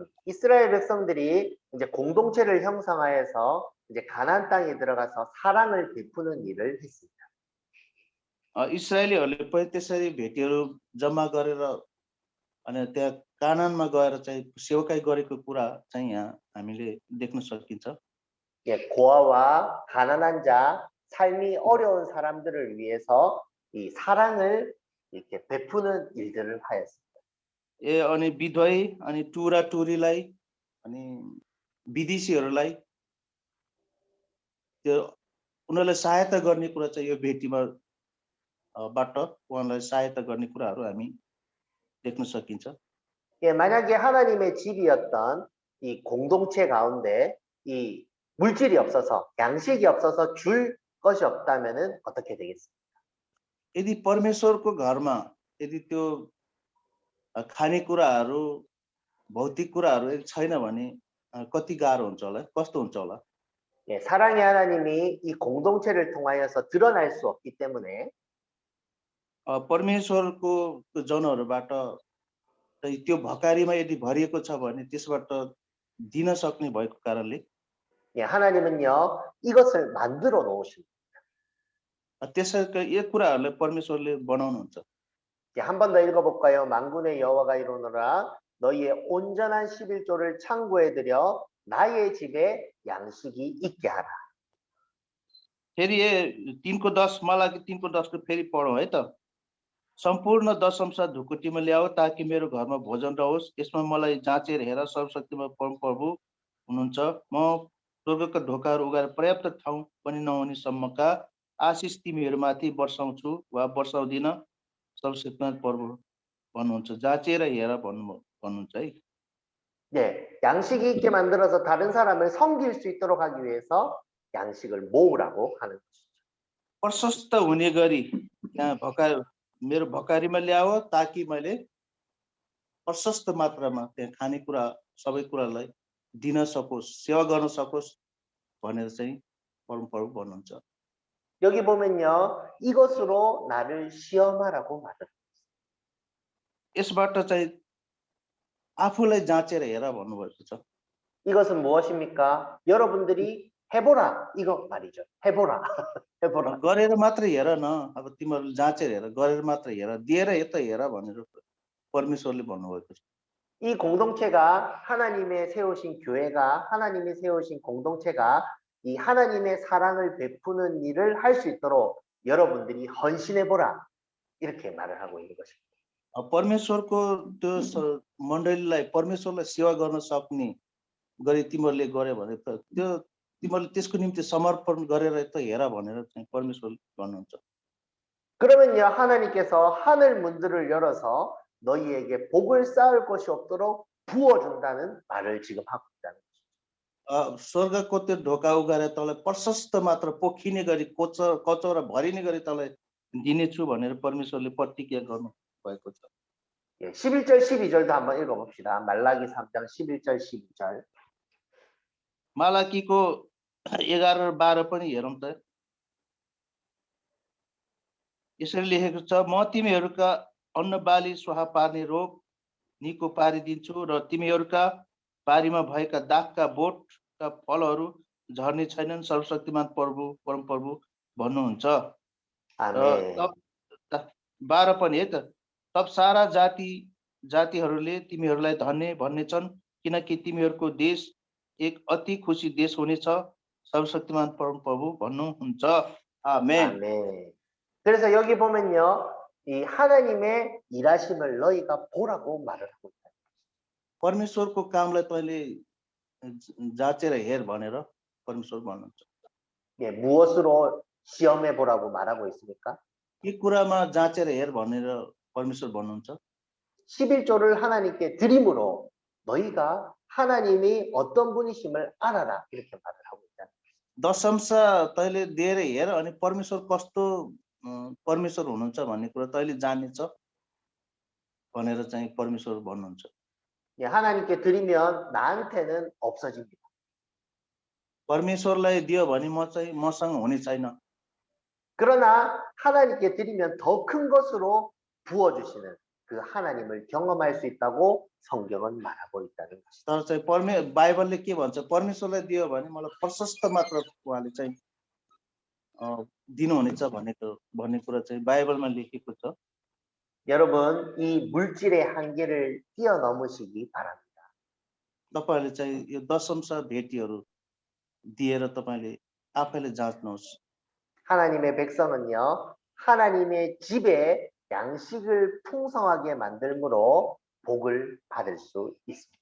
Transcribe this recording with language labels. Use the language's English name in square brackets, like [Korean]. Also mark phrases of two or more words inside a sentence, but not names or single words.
[Korean] 이스라엘 백성들이 이제 공동체를 형성하여서 이제 가나안 땅에 들어가서 사랑을 베푸는 일을 했습니다. [Nepali] इस्राएलीहरूले पनि त्यसरी भेटीहरू जम्मा गरेर अनि त्यहाँ कानानमा गएर चाहिँ सेवकाई गरेको कुरा चाहिँ यहाँ हामीले देख्न सकिन्छ। [Korean] 예, 고아와 가난한 자, 삶이 어려운 사람들을 위해서 이 사랑을 이렇게 베푸는 일들을 하였습니다. [Nepali] ए अनि विधवै अनि टुरा टुरीलाई अनि विदेशीहरूलाई त्यो उनीहरूलाई सहायता गर्ने कुरा चाहिँ यो भेटीमा बाट उहाँलाई सहायता गर्ने कुराहरू हामी देख्न सकिन्छ। [Korean] 예, 만약에 하나님의 집이었던 이 공동체 가운데 이 물질이 없어서 양식이 없어서 줄 것이 없다면은 어떻게 되겠습니까? [Nepali] यदि परमेश्वरको घरमा यदि त्यो खानेकुराहरू भौतिक कुराहरू यदि छैन भने कति गाह्रो हुन्छ होला, कस्तो हुन्छ होला? [Korean] 예, 사랑의 하나님이 이 공동체를 통하여서 드러날 수 없기 때문에 [Nepali] परमेश्वरको जनहरूबाट त्यो भकारीमा यदि भरिएको छ भने त्यसबाट दिन सक्ने भएको कारणले [Korean] 예, 하나님은요 이것을 만들어 놓으십니다. [Nepali] त्यसैको यो कुराहरूलाई परमेश्वरले बनाउनुहुन्छ। [Korean] 한 번 더 읽어볼까요? 만군의 여호와가 이르노라 너희의 온전한 11조를 창고에 들여 나의 집에 양식이 있게 하라. [Nepali] फेरि 3को 10 मलाकी 3को 10 को फेरि पढौँ है त। सम्पूर्ण दशंश ढुकुटीमा ल्याऊ ताकि मेरो घरमा भोजन रहोस्। यसमा मलाई जाँचेर हेर सर्वशक्तिमान परमप्रभु हुनुहुन्छ। म स्वर्गका ढोकाहरू उघाएर पर्याप्त ठाउँ पनि नहुनेसम्मका आशिष तिमीहरूमाथि वर्षाउँछु वा वर्षाउँदिन, सर्वशक्तिमान प्रभु भन्नुहुन्छ। जाँचेर हेर भन्नुहुन्छ है। [Korean] 네, 양식이 있게 만들어서 다른 사람을 섬길 수 있도록 하기 위해서 양식을 모으라고 하는 것이죠. [Nepali] प्रशस्त हुने गरी यहाँ मेरो भकारीमा ल्याओ ताकि मैले प्रशस्त मात्रामा त्यहाँ खानेकुरा सबै कुरालाई दिन सकोस्, सेवा गर्न सकोस् भनेर चाहिँ परमप्रभु भन्नुहुन्छ। [Korean] 여기 보면요, 이것으로 나를 시험하라고 말을. [Nepali] यसबाट चाहिँ आफूलाई जाँचेर हेर भन्नुभएको छ। [Korean] 이것은 무엇입니까? 여러분들이 해보라 이거 말이죠. 해보라. 해보라. [Nepali] गरेर मात्रै हेर न, अब तिमीहरूले जाँचेर हेर, गरेर मात्रै हेर, दिएर यता हेर भनेर परमेश्वरले भन्नुभएको छ। [Korean] 이 공동체가 하나님의 세우신 교회가 하나님이 세우신 공동체가 이 하나님의 사랑을 베푸는 일을 할 수 있도록 여러분들이 헌신해보라 이렇게 말을 하고 있는 것입니다. [Nepali] परमेश्वरको त्यो मण्डलीलाई परमेश्वरलाई सेवा गर्न सक्ने गरी तिमीहरूले गरे भने त त्यो तिमीहरूले त्यसको निम्ति समर्पण गरेर त हेर भनेर चाहिँ परमेश्वरले भन्नुहुन्छ। [Korean] 그러면요, 하나님께서 하늘 문들을 열어서 너희에게 복을 쌓을 것이 없도록 부어준다는 말을 지금 하고 있다는 것입니다. [Nepali] स्वर्गको त्यो ढोका उगाएर तँलाई प्रशस्त मात्र पोखिने गरी कचौरा भरिने गरी तँलाई दिनेछु भनेर परमेश्वरले प्रतिज्ञा गर्नु भएको छ। [Korean] 예, 11절 12절도 한번 읽어봅시다. 말라기 3장 11절 12절. [Nepali] मालाकीको 11 र 12 पनि हेरौँ त। यसरी लेखेको छ, म तिमीहरूका अन्नबाली स्वाहा पार्ने रोग निको पारिदिन्छु र तिमीहरूका बारीमा भएका दागका बोटका फलहरू झर्ने छैनन्, सर्वशक्तिमान प्रभु परमप्रभु भन्नुहुन्छ। [Korean] 아멘. [Nepali] 12 पनि है त, तब सारा जातिहरूले तिमीहरूलाई धन्य भन्नेछन् किनकि तिमीहरूको देश एक अति खुसी देश हुनेछ, सर्वशक्तिमान परमप्रभु भन्नुहुन्छ। आमेन। [Korean] 아멘. 그래서 여기 보면요, 이 하나님의 일하심을 너희가 보라고 말을 하고 있다. [Nepali] परमेश्वरको कामलाई तैँले जाँचेर हेर भनेर परमेश्वर भन्नुहुन्छ। [Korean] 예, 무엇으로 시험해 보라고 말하고 있습니까? [Nepali] के कुरामा जाँचेर हेर भनेर परमेश्वर भन्नुहुन्छ। [Korean] 11조를 하나님께 드림으로 너희가 하나님이 어떤 분이심을 알아라 이렇게 말을 하고 있다. [Nepali] दशंश तैँले दिएर हेर अनि परमेश्वर कस्तो परमेश्वर हुनुहुन्छ भन्ने कुरा तैँले जानेछ भनेर चाहिँ परमेश्वर भन्नुहुन्छ। [Korean] 예, 하나님께 드리면 나한테는 없어집니다. [Nepali] परमेश्वरलाई दियो भने मसँग हुने छैन। [Korean] 그러나 하나님께 드리면 더 큰 것으로 부어주시는 그 하나님을 경험할 수 있다고 성경은 말하고 있다는 것이다. [Nepali] तर चाहिँ बाइबलले के भन्छ, परमेश्वरलाई दियो भने मलाई प्रशस्त मात्र उहाँले चाहिँ दिनुहुनेछ भन्ने कुरा चाहिँ बाइबलमा लेखेको छ। [Korean] 여러분, 이 물질의 한계를 뛰어넘으시기 바랍니다. [Nepali] तपाईहरुले चाहिँ यो दशंश भेटीहरू दिएर तपाईले आफैले जाँच्नुहोस्। [Korean] 하나님의 백성은요, 하나님의 집에 양식을 풍성하게 만들므로 복을 받을 수 있습니다.